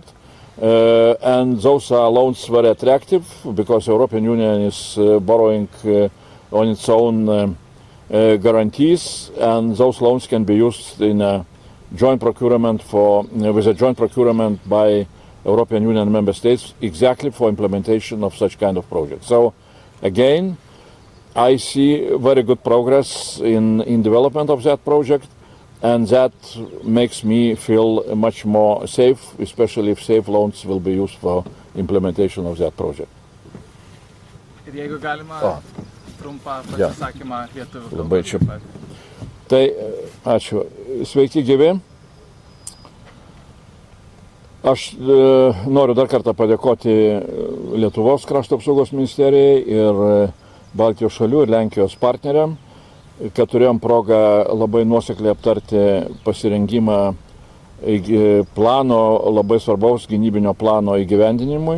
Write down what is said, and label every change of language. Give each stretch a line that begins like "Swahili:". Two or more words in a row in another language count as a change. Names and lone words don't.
English: And those are loans very attractive because the European Union is borrowing on its own guarantees, and those loans can be used in a joint procurement with a joint procurement by European Union member states exactly for implementation of such kind of projects. So again, I see very good progress in development of that project, and that makes me feel much more safe, especially if safe loans will be used for implementation of that project.
Lithuanian: Ir jeigu galima trumpą pasisakymą lietuvių kalbą. Labai čia. Tai ačiū. Sveiki gyvi. Aš noriu dar kartą padėkoti Lietuvos krašto apsaugos ministerijai ir Baltijos šalių ir Lenkijos partneriam, kad turėjom progą labai nuosekliai aptarti pasirengimą plano, labai svarbaus gynybinio plano įgyvendinimui.